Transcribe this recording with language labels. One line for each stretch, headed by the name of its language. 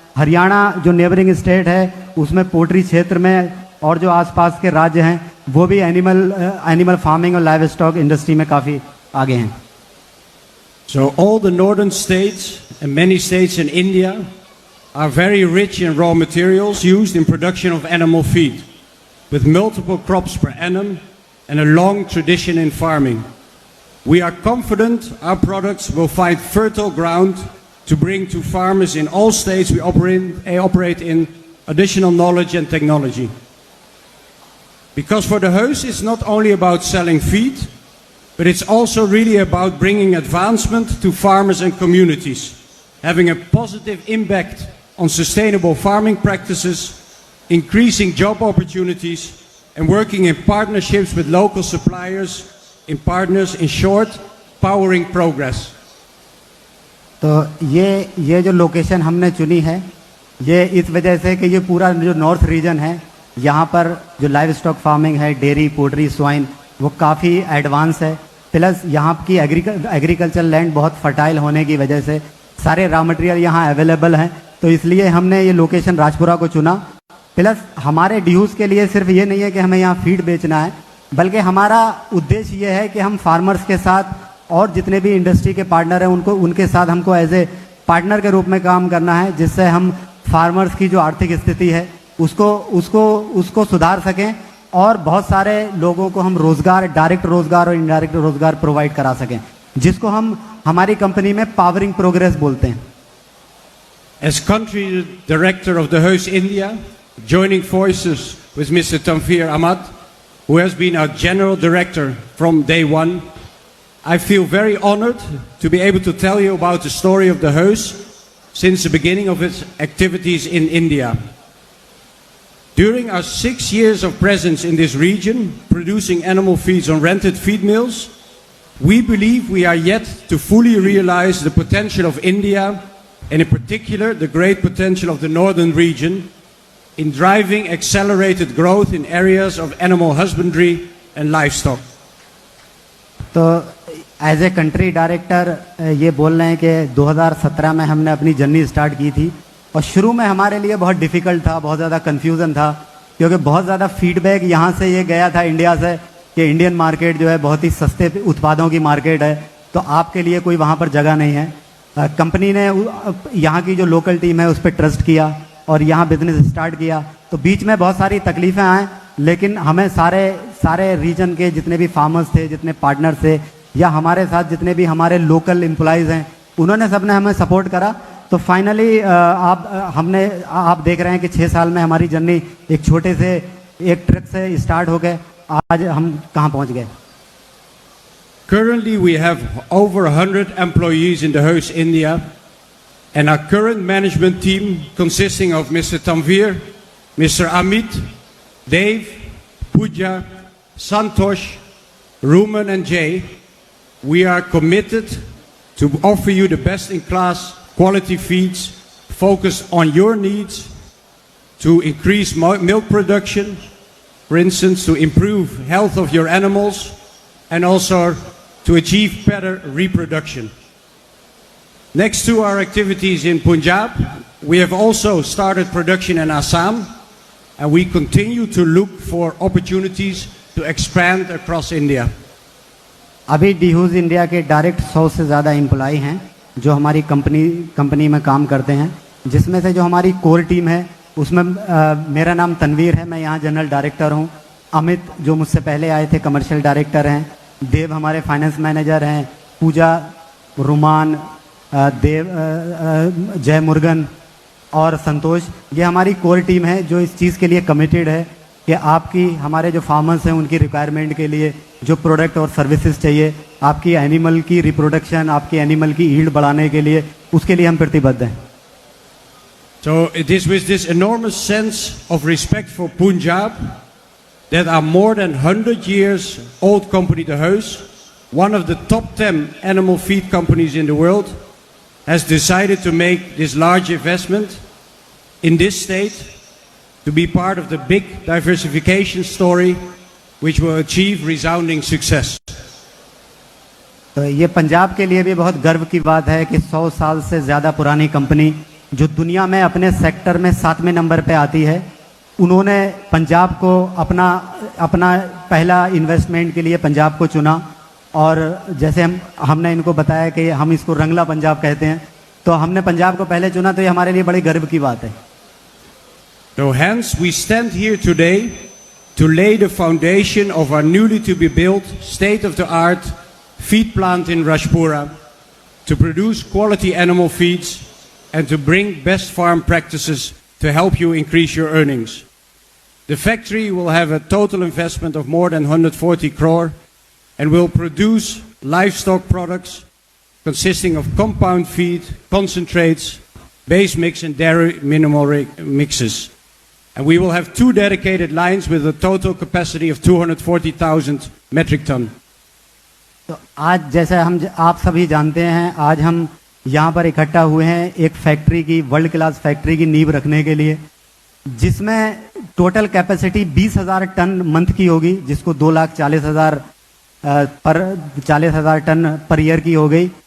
Hindi: हरियाणा जो neighbouring state है उसमें पोल्ट्री क्षेत्र में, और जो आसपास के राज्य हैं वो भी एनिमल फार्मिंग और लाइव स्टॉक इंडस्ट्री में काफ़ी आगे हैं।
English: So all the northern states and many states in India are very rich in raw materials used in production of animal feed, with multiple crops per annum and a long tradition in farming. We are confident our products will find fertile ground to bring to farmers in all states we operate in additional knowledge and technology. Because for the Heus, it's not only about selling feed, but it's also really about bringing advancement to farmers and communities, having a positive impact on sustainable farming practices, increasing job opportunities, and working in partnerships with local suppliers, in short, powering progress.
Hindi: तो ये जो location हमने चुनी है, ये इस वजह से कि ये पूरा जो नॉर्थ रीजन है, यहाँ पर जो लाइव स्टॉक फार्मिंग है, डेयरी, पोल्ट्री, स्वाइन, वो काफ़ी एडवांस है। प्लस यहाँ की एग्रीकल्चर लैंड बहुत फर्टाइल होने की वजह से सारे रॉ मटेरियल यहाँ अवेलेबल हैं, तो इसलिए हमने ये लोकेशन राजपुरा को चुना। प्लस हमारे ड्यूज़ के लिए सिर्फ ये नहीं है कि हमें यहाँ फीड बेचना है, बल्कि हमारा उद्देश्य ये है कि हम फार्मर्स के साथ और जितने भी इंडस्ट्री के पार्टनर हैं उनके साथ हमको
English: as a partner
Hindi: के रूप में काम करना है, जिससे हम फार्मर्स की जो आर्थिक स्थिति है उसको सुधार सकें और बहुत सारे लोगों को हम रोज़गार, डायरेक्ट रोज़गार और इनडायरेक्ट रोज़गार प्रोवाइड करा सकें, जिसको हम हमारी कंपनी में
English: powering progress
Hindi: बोलते हैं।
English: As country director of the Heus India, joining forces with Mr. Tanveer Ahmad, who has been our general director from day one, I feel very honored to be able to tell you about the story of the Heus since the beginning of its activities in India. During our 6 years of presence in this region, producing animal feeds on rented feed mills, we believe we are yet to fully realize the potential of India, and in particular the great potential of the northern region, in driving accelerated growth in areas of animal husbandry and livestock.
Hindi: तो
English: as a country director
Hindi: ये बोल रहे हैं कि 2017 में हमने अपनी journey start की थी और शुरू में हमारे लिए बहुत डिफ़िकल्ट था, बहुत ज़्यादा कन्फ्यूज़न था, क्योंकि बहुत ज़्यादा फीडबैक यहाँ से ये गया था इंडिया से कि इंडियन मार्केट जो है बहुत ही सस्ते उत्पादों की मार्केट है, तो आपके लिए कोई वहाँ पर जगह नहीं है। कंपनी ने यहाँ की जो लोकल टीम है उस पर ट्रस्ट किया और यहाँ बिजनेस स्टार्ट किया। तो बीच में बहुत सारी तकलीफ़ें आएँ, लेकिन हमें सारे रीजन के जितने भी फार्मर्स थे, जितने पार्टनर थे, या हमारे साथ जितने भी हमारे लोकल एम्प्लॉयज़ हैं, उन्होंने सबने हमें सपोर्ट करा। तो फाइनली आप देख रहे हैं कि 6 साल में हमारी जर्नी एक छोटे से एक ट्रक से स्टार्ट हो गए, आज हम कहाँ पहुँच गए।
English: Currently, we have over 100 employees in the Heus India, and our current management team, consisting of Mr. Tanvir, Mr. Amit, Dave, Pooja, Santosh, Ruman, and Jay, we are committed to offer you the best-in-class quality feeds focused on your needs to increase milk production, for instance, to improve health of your animals, and also to achieve better reproduction. Next to our activities in Punjab, we have also started production in Assam, and we continue to look for opportunities to expand across India.
Hindi: अभी डीहूज India के direct 100 से ज़्यादा employ हैं जो हमारी company में काम करते हैं, जिसमें से जो हमारी कोर टीम है उसमें मेरा नाम तनवीर है, मैं यहाँ जनरल डायरेक्टर हूँ। अमित जो मुझसे पहले आए थे कमर्शियल डायरेक्टर हैं, देव हमारे फाइनेंस मैनेजर हैं, पूजा, रुमान, जय मुर्गन और संतोष, ये हमारी कोर टीम है जो इस चीज़ के लिए कमिटेड है कि आपकी हमारे जो फार्मर्स हैं उनकी रिक्वायरमेंट के लिए जो प्रोडक्ट और सर्विसेज चाहिए, आपकी एनिमल की रिप्रोडक्शन, आपकी एनिमल की ईल्ड बढ़ाने के लिए, उसके लिए हम प्रतिबद्ध हैं।
English: So it is with this enormous sense of respect for Punjab that our more than 100 years old company, the Heus, one of the top 10 animal feed companies in the world, has decided to make this large investment in this state to be part of the big diversification story which will achieve resounding success.
Hindi: तो ये पंजाब के लिए भी बहुत गर्व की बात है कि 100 साल से ज़्यादा पुरानी कंपनी जो दुनिया में अपने सेक्टर में 7वें नंबर पे आती है, उन्होंने पंजाब को अपना पहला इन्वेस्टमेंट के लिए पंजाब को चुना। और जैसे हमने इनको बताया कि हम इसको रंगला पंजाब कहते हैं, तो हमने पंजाब को पहले चुना, तो ये हमारे लिए बड़ी गर्व की बात है।
English: So hence we stand here today to lay the foundation of our newly to be built state-of-the-art feed plant in Rajpura to produce quality animal feeds and to bring best farm practices to help you increase your earnings. The factory will have a total investment of more than 140 crore and will produce livestock products consisting of compound feed, concentrates, base mix and dairy mineral mixes. And we will have 2 dedicated lines with a total capacity of 240,000 metric ton.
Hindi: तो आज जैसे आप सभी जानते हैं, आज हम यहाँ पर इकट्ठा हुए हैं एक फैक्ट्री की,
English: world class factory
Hindi: की नींव रखने के लिए, जिसमें टोटल कैपेसिटी 20,000 टन मंथ की होगी, जिसको 2,40,000 टन पर ईयर की हो गई।